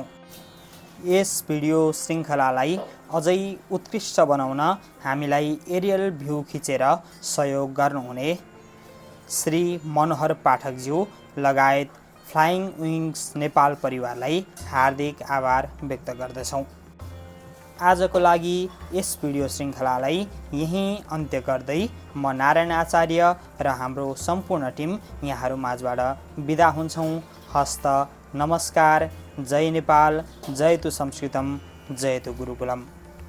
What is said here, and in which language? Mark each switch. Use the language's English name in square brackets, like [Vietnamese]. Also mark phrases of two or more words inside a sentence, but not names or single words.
[Nepali] यस भिडियो श्रृङ्खलालाई अझै उत्कृष्ट बनाउन हामीलाई एरियल भ्यू खिचेर सहयोग गर्नुहुने श्री मनोहर पाठकज्यू लगायत फ्लाइङ विङ्स नेपाल परिवारलाई हार्दिक आभार व्यक्त गर्दछौँ। आजको लागि यस भिडियो श्रृङ्खलालाई यहीँ अन्त्य गर्दै म नारायण आचार्य र हाम्रो सम्पूर्ण टिम यहाँहरू माझबाट बिदा हुन्छौँ। हस्त नमस्कार। जय नेपाल, [Sanskrit] जय तु संस्कृतम, जय तु गुरुकुलम।